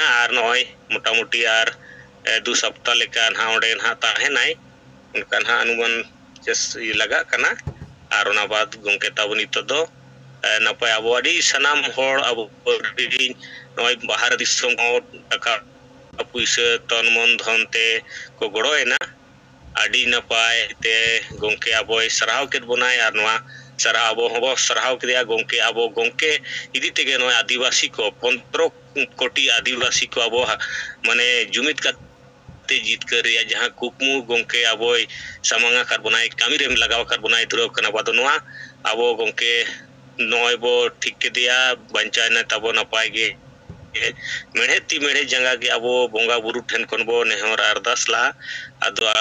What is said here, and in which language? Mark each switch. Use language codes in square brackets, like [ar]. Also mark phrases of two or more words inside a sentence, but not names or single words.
[sat] ᱟᱨ ᱱᱚᱜᱼᱚᱭ ᱢᱚᱴᱟᱢᱩᱴᱤ ᱟᱨ 2 ᱥᱚᱯᱛᱟ ᱞᱮᱠᱟ ᱱᱟᱦᱟᱜ ᱚᱸᱰᱮ ᱱᱟᱦᱟᱜ ᱛᱟᱦᱮᱱᱟᱭ ᱚᱱᱠᱟ ᱱᱟᱦᱟᱜ ᱚᱱᱩᱢᱟᱱ ᱞᱟᱜᱟᱜ ᱠᱟᱱᱟ ᱟᱨ ᱚᱱᱟ ᱵᱟᱫ ᱜᱚᱝᱠᱮ ᱛᱟᱵᱚ ᱱᱤᱛᱚᱜ ᱫᱚ ᱱᱟᱯᱟᱭ ᱟᱵᱚ ᱟᱹᱰᱤ ᱥᱟᱱᱟᱢ ᱦᱚᱲ ᱟᱵᱚ ᱱᱚᱜᱼᱚᱭ ᱵᱟᱦᱨᱮ ᱫᱤᱥᱚᱢ ᱦᱚᱸ ᱴᱟᱠᱟ ᱯᱩᱭᱥᱟᱹ ᱛᱚᱱ ᱢᱚᱱ ᱫᱷᱚᱱ te ko goroyena ᱟᱹᱰᱤ ᱱᱟᱯᱟᱭ te ᱜᱚᱝᱠᱮ ᱟᱵᱚᱭ ᱥᱟᱨᱦᱟᱣ ᱠᱮᱫ ᱵᱚᱱᱟᱭ ᱟᱨ ᱱᱚᱣᱟ ᱥᱟᱨᱦᱟᱣ ᱟᱵᱚ ᱦᱚᱸᱵᱚ ᱥᱟᱨᱦᱟᱣ ᱠᱮᱫᱮᱭᱟ ᱜᱚᱝᱠᱮ ᱟᱵᱚ ᱜᱚᱝᱠᱮ ᱤᱫᱤ ᱛᱮᱜᱮ ᱱᱚᱣᱟ ᱟᱹᱫᱤᱵᱟᱹᱥᱤ ko 15 ᱠᱳᱴᱤ ᱟᱹᱫᱤᱵᱟᱹᱥᱤ ko ᱟᱵᱚ ᱢᱟᱱᱮ ᱡᱩᱢᱤᱫ ᱠᱟᱛᱮ ᱡᱤᱛᱠᱟᱹᱨ ᱨᱮᱭᱟᱜ ᱡᱟᱦᱟᱸ ᱠᱩᱠᱢᱩ ᱜᱚᱝᱠᱮ ᱟᱵᱚᱭ ᱥᱟᱢᱟᱝ ᱟᱠᱟᱫ ᱵᱚᱱᱟᱭ ᱠᱟᱹᱢᱤ ᱨᱮ ᱞᱟᱜᱟᱣ ᱟᱠᱟᱫ ᱵᱚᱱᱟᱭ ᱫᱷᱩᱨᱟᱹᱣ ᱠᱟᱱᱟ ᱟᱫᱚ ᱱᱚᱣᱟ ᱟᱵᱚ ᱜᱚᱝᱠᱮ ᱱᱚᱜᱼᱚᱭ ᱵᱚ ᱴᱷᱤᱠ ᱠᱮᱫᱮᱭᱟ ᱵᱟᱧᱪᱟᱣᱮᱱᱟ ᱛᱟᱵᱚ ᱱᱟᱯᱟᱭ ᱜᱮ ᱢᱮᱬᱦᱮᱫ ᱛᱤ ᱢᱮᱬᱦᱮᱫ ᱡᱟᱸᱜᱟ ᱜᱮ ᱟᱵᱚ ᱵᱚᱸᱜᱟ ᱵᱩᱨᱩ ᱴᱷᱮᱱ ᱠᱷᱚᱱ ᱵᱚ ᱱᱮᱦᱚᱨ ᱟᱨᱫᱟᱥ ᱞᱟᱜᱼᱟ ᱟᱫᱚ